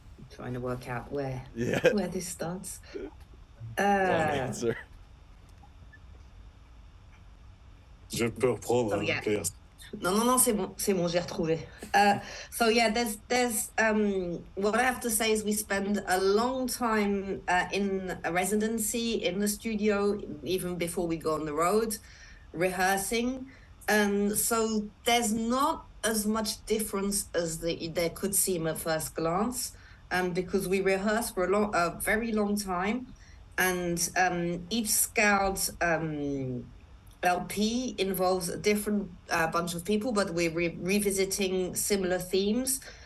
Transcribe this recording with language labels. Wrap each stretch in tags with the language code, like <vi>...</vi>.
<en>Trying to work out where this starts. Long answer.</en> <fr>Je peux reprendre, Claire. Non, c'est bon, j'ai retrouvé.</fr> <en>So yeah, there's what I have to say is we spend a long time in a residency in the studio, even before we go on the road, rehearsing. So there's not as much difference as there could seem at first glance, because we rehearse for a very long time, and each SKÁLD LP involves a different bunch of people, but we're revisiting similar themes.</en>